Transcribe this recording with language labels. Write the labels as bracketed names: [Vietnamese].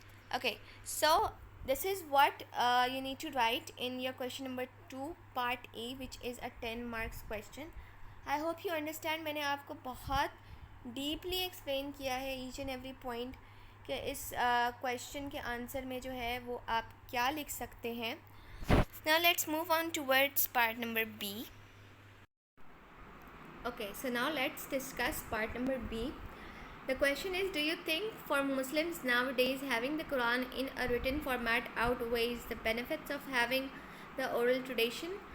[English] Okay, so this is what you need to write in your question number 2 part A, which is a 10 marks question. I hope you understand. [Urdu] میں نے آپ کو بہت deeply explain کیا ہے [English] each and every point [Urdu] کہ اس question کے answer میں جو ہے وہ آپ کیا لکھ سکتے ہیں. [English] Now let's move on towards part number B. Okay, so now let's discuss part number B. The question is, do you think for Muslims nowadays having the Quran in a written format outweighs the benefits of having the oral tradition?